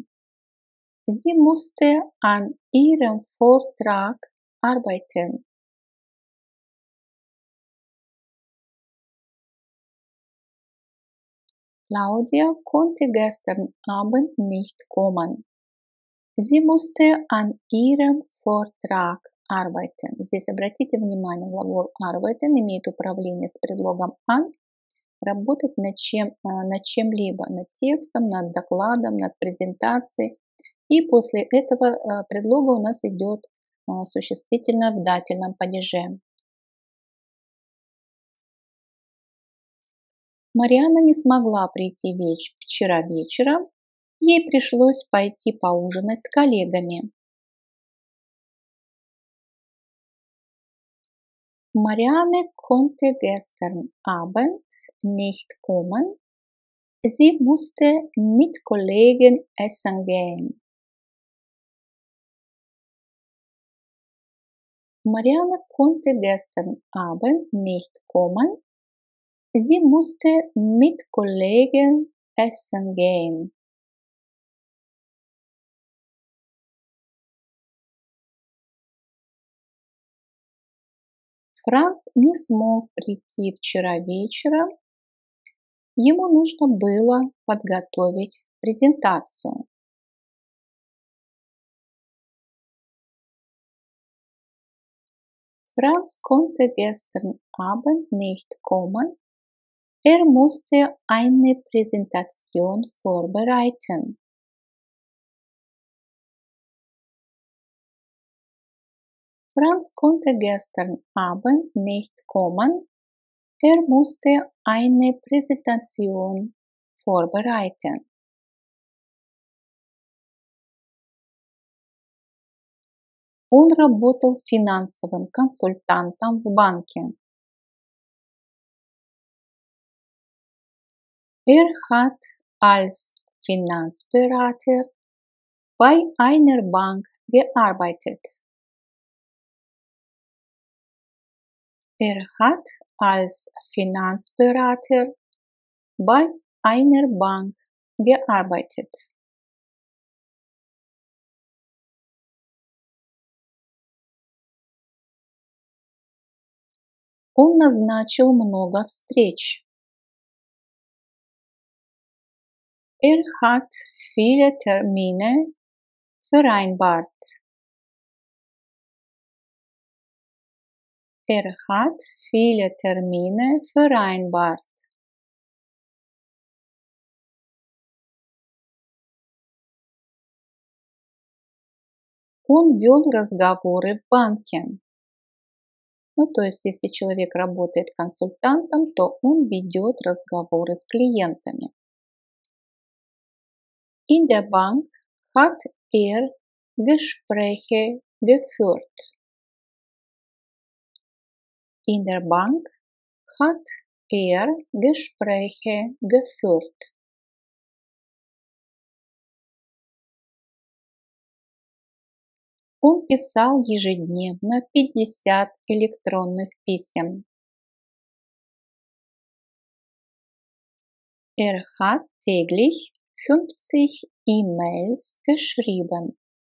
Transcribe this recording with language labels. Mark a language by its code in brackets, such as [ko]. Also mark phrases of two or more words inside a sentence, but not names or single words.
[de] Sie musste an ihrem Vortrag arbeiten. Claudia konnte gestern Abend nicht kommen. Sie musste an ihrem Vortrag arbeiten. [ru] Здесь обратите внимание, глагол arbeiten имеет управление с предлогом an, работать над чем-либо, над текстом, над докладом, над презентацией. И после этого предлога у нас идет существительное в дательном падеже. Марианна не смогла прийти вчера вечером. Ей пришлось пойти поужинать с коллегами. [de] Marianne konnte gestern Abend nicht kommen. Sie musste mit Kollegen essen gehen. Marianne konnte gestern Abend nicht kommen. Sie musste mit Kollegen essen gehen. [ru] Франц не смог прийти вчера вечером. Ему нужно было подготовить презентацию. [de] Franz konnte gestern Abend nicht kommen. Er musste eine Präsentation vorbereiten. Franz konnte gestern Abend nicht kommen. Er musste eine Präsentation vorbereiten. [ru] Он работал финансовым консультантом в банке. [de] Er hat als Finanzberater bei einer Bank gearbeitet. Er hat als Finanzberater bei einer Bank gearbeitet. [ru] Он назначил много встреч. [de] Er hat viele Termine vereinbart. Er hat viele Termine vereinbart. [ru] Он вел разговоры в банке. Ну, то есть, если человек работает консультантом, то он ведет разговоры с клиентами. [de] In der Bank hat er Gespräche geführt. In der Bank hat er Gespräche geführt. [ru] Он писал ежедневно 50 электронных писем. [de] Er hat täglich 50 E-Mails geschrieben.